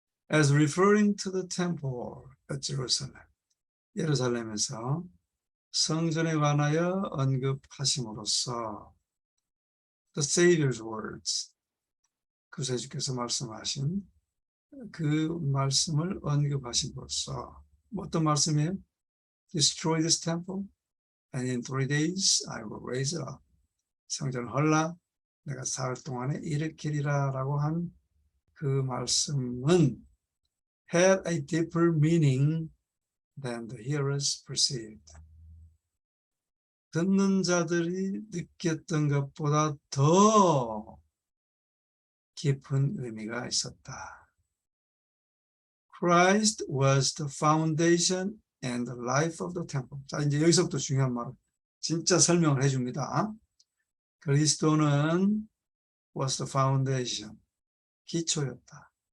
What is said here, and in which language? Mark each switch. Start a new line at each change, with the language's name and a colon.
English: As referring to the temple at Jerusalem,
Korean: 예루살렘에서 성전에 관하여 언급하심으로써
English: the Savior's words,
Korean: 구세주께서 말씀하신 그 말씀을 언급하심으로써 어떤 말씀이에요?
English: destroy this temple, and in 3 days I will raise it up.
Korean: 성전을 헐라 내가 사흘 동안에 일으키리라 라고 한 그 말씀은
English: had a deeper meaning than the hearers perceived.
Korean: 듣는 자들이 느꼈던 것보다 더 깊은 의미가 있었다.
English: Christ was the foundation and the life of the temple.
Korean: 자, 이제 여기서부터 중요한 말을 진짜 설명을 해줍니다. 그리스도는
English: was the foundation,
Korean: 기초였다.